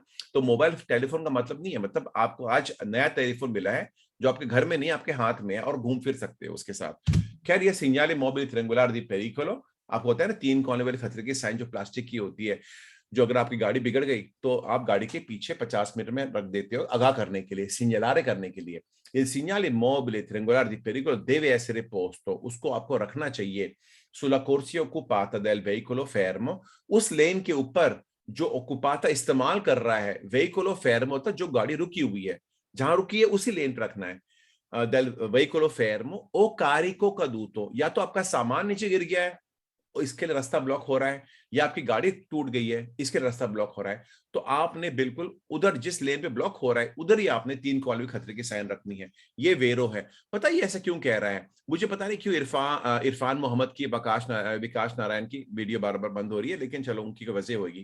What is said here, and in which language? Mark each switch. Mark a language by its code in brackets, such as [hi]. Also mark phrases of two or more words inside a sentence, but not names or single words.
[hi] तो मोबाइल टेलीफोन का मतलब नहीं है, मतलब आपको आज नया टेलीफोन मिला है जो आपके घर में नहीं, आपके हाथ में है और घूम फिर सकते हो उसके साथ। खैर ये [it] segnale mobile triangolare di pericolo, [hi] आपको होता है ना तीन कोने वाले खतरे की साइन जो प्लास्टिक की होती है, जो अगर आपकी गाड़ी बिगड़ गई तो आप गाड़ी के पीछे 50 मीटर में रख देते हो आगाह करने के लिए, सिग्नलारे करने के लिए। [it] il segnale mobile triangolare di pericolo deve essere posto, [hi] उसको आपको रखना चाहिए [it] sulla corsia occupata del veicolo fermo, [hi] उस लेन के ऊपर जो occupata इस्तेमाल कर रहा है, [it] veicolo fermo [hi] होता है जो गाड़ी रुकी हुई है, जहां रुकी है उसी लेन पर रखना है। [it] del veicolo fermo o carico caduto, [hi] या तो आपका सामान नीचे गिर गया है इसके लिए रास्ता ब्लॉक हो रहा है, या आपकी गाड़ी टूट गई है इसके लिए रास्ता ब्लॉक हो रहा है, तो आपने बिल्कुल उधर जिस लेन पे ब्लॉक हो रहा है उधर ही आपने तीन कॉलम खतरे की साइन रखनी है। ये वेरो है। पता ही ऐसा क्यों कह रहा है, मुझे पता नहीं क्यों इरफान मोहम्मद की विकास नारायण की वीडियो बार बार बंद हो रही है, लेकिन चलो उनकी वजह होगी।